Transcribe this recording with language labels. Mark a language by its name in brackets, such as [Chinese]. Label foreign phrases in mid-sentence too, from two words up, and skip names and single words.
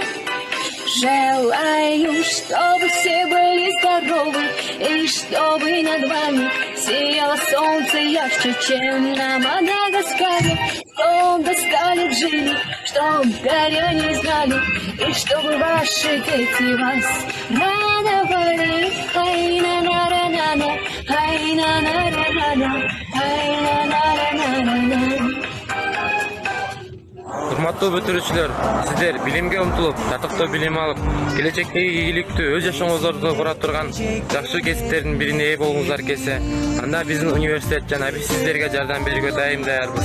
[Russian] Желаю, чтобы все были здоровы, и чтобы над вами сияло солнце ярче, чем на Мадагаскаре, чтоб достали жили, чтоб горя не знали, и чтобы ваши дети вас радовали. Ай-на-на-на-на-на, ай-на-на-на-на-на, ай-на-на-на-на-на. [Kyrgyz] Урматтуу бүтүрүүчүлөр, сиздер билимге умтулуп, татыктуу билим алып, келечектеги ийгиликтүү өз жашооңуздорду кура турган жакшы кесиптердин бирине ээ болгуңуздар келсе, анда биздин университет жана биз сиздерге жардам берүүгө дайым даярбыз.